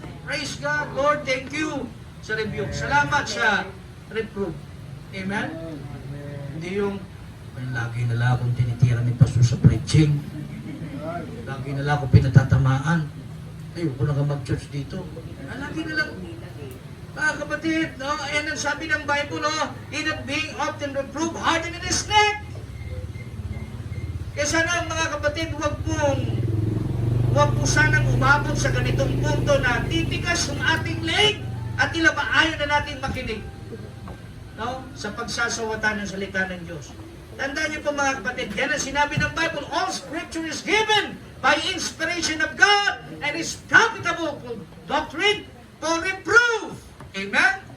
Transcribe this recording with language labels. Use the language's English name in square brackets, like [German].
[English] Praise God, Lord, thank you sa rebuke. [Filipino] Salamat sa [English] reprove. Amen? [Filipino] Hindi yung, lagi na lang akong tinitira ni Pastor sa preaching. Lagi na lang ako pinatatamaan. Ayoko na ka mag-church dito. Lagi na lang. Mga kapatid, no? Ayan ang sabi ng Bible, no? [English] He that being often reproved, hardened in his neck. [Filipino] Kaya sana mga kapatid, huwag po sanang umabot sa ganitong punto na titigas ang ating leeg at tila ba ayaw na natin makinig. No? Sa pagsasawata ng salita ng Diyos. Tandaan niyo po mga kapatid, yan ang sinabi ng Bible, [English] all scripture is given by inspiration of God and is profitable for doctrine, for reproof. Amen?